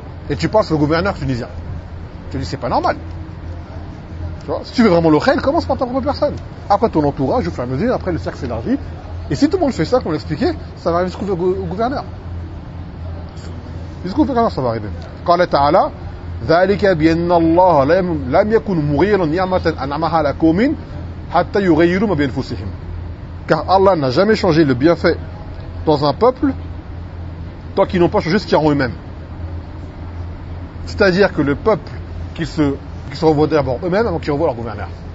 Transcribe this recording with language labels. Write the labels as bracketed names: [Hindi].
[French] Et tu passes le gouverneur tunisien. Tu dis, c'est pas normal. Tu vois, si tu veux vraiment le réel, commence par ta propre personne. Après ton entourage, au fur et à mesure, après le cercle s'élargit. Et si tout le monde fait ça, comme on l'expliquait, ça va arriver jusqu'au gouverneur. Jusqu'au gouverneur, ça va arriver. Quand l'État a là, [Arabic] ذَلِكَ بِيَنَّ اللَّهَ لَمْ يَكُنْ مُغِيرًا نِعْمَةً أَنْعَمَهَا لَكُمِنْ حَتَّى يُغَيِّرُوا مَا بِيَنْفُسِهِمْ. [French] Car Allah n'a jamais changé le bienfait dans un peuple tant qu'ils n'ont pas changé ce qu'ils ont eux-mêmes. C'est-à-dire que le peuple qui se revoient d'abord eux-mêmes avant qu'ils revoient leur gouverneur.